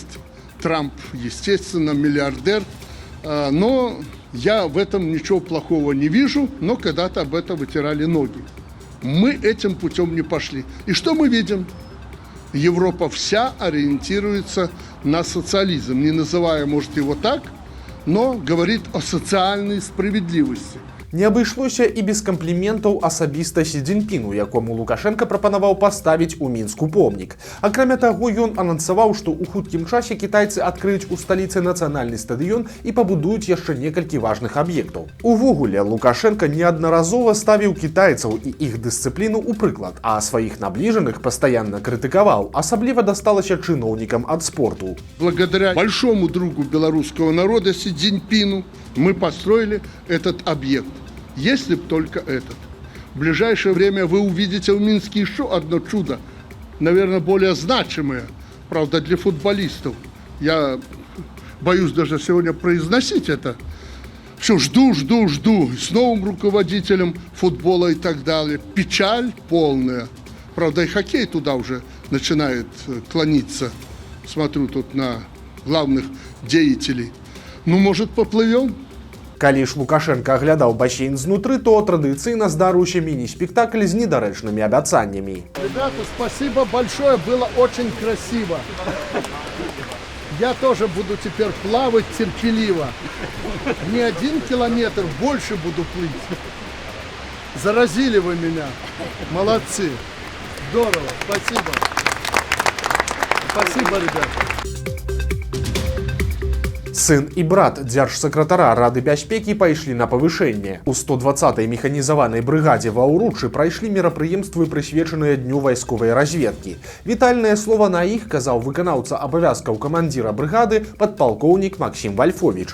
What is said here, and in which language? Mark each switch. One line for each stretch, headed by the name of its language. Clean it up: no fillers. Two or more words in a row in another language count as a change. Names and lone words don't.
Russian: Трамп, естественно, миллиардер. Но я в этом ничего плохого не вижу, но когда-то об этом вытирали ноги. Мы этим путем не пошли. И что мы видим? Европа вся ориентируется на социализм, не называя, может, его так, но говорит о социальной справедливости.
Belarusian: Не абышлося і без кампліментаў асабіста Сі Цзіньпіну, якому Лукашенка прапанаваў паставіць у Мінску помнік. Акрамя таго, ён анансаваў, што ў хуткім часе кітайцы адкрыюць у сталіцы нацыянальны стадыён і пабудуюць яшчэ некалькі важных аб'ектаў. Увогуле, Лукашенка неаднаразова ставіў кітайцаў і іх дысцыпліну ў прыклад, а сваіх набліжаных пастаянна крытыкаваў, асабліва дасталася чыноўнікам ад спорту.
Russian: Благодаря большому другу белорусского народа Си Цзиньпину мы построили этот объект. Если б только этот. В ближайшее время вы увидите в Минске еще одно чудо, наверное, более значимое, правда, для футболистов. Я боюсь даже сегодня произносить это. Все, жду, с новым руководителем футбола и так далее. Печаль полная. Правда, и хоккей туда уже начинает клониться. Смотрю тут на главных деятелей. Ну, может, поплывем?
Belarusian: Калі ж Лукашенка аглядаў басейн знутры, то традыцыйна здарыўся міні-спектакль з недарэчнымі абяцаннямі.
Russian: Ребята, спасибо большое, было очень красиво. Я тоже буду теперь плавать терпеливо. Не 1 километр, больше буду плыть. Заразили вы меня. Молодцы. Здорово, спасибо. Спасибо, ребята.
Belarusian: Сын і брат дзяржсакратара Рады бяспекі пайшлі на павышэнне. У 120-й механізаванай брыгадзе ва Ўруччы прайшлі мерапрыемствы, прысвечаныя дню вайсковай разведкі. Вітальнае слова на іх казаў выканаўца абавязкаў камандзіра брыгады падпалкоўнік Максім Вальфовіч.